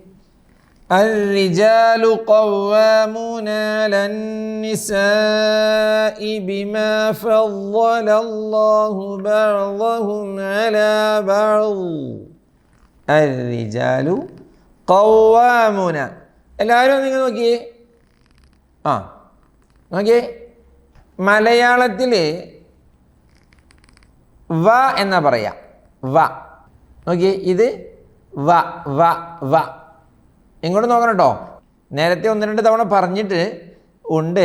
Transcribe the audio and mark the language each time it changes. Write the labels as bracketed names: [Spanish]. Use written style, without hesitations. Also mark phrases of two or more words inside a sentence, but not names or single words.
[Arabic] الرجال قوامون على النساء بما فضل الله بعضهم على بعض. الرجال قوامون. [Malayalam] എല്ലാവരും നിങ്ങൾ നോക്കിയേ. നോക്കിയേ, മലയാളത്തിൽ വ എന്നാ പറയാ. വ നോക്കിയേ, ഇത് വ വ വ. ഇങ്ങോട്ട് നോക്കണം കേട്ടോ. നേരത്തെ 1-2 തവണ പറഞ്ഞിട്ട് ഉണ്ട്.